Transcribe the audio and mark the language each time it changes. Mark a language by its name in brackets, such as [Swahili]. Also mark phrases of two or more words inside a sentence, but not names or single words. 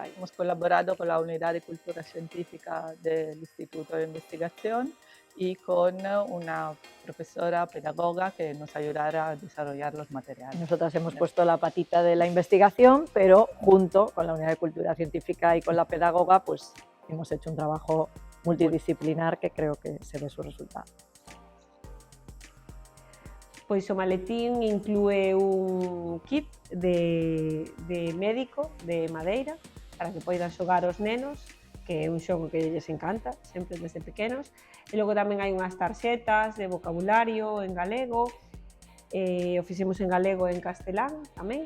[Spanish] Hemos colaborado con la Unidad de Cultura Científica del Instituto de Investigación y con una profesora pedagoga que nos ayudará a desarrollar los materiales. Nosotras hemos puesto la patita de la investigación, pero junto con la Unidad de Cultura Científica y con la pedagoga hemos hecho un trabajo multidisciplinar que creo que se ve su resultado. [Galician] Pois o maletín inclúe un kit de médico de madeira para que poidan xogar os nenos, que é un xogo que lles encanta, sempre desde pequenos. E logo tamén hai unhas tarxetas de vocabulario en galego, o fixemos en galego e en castelán tamén.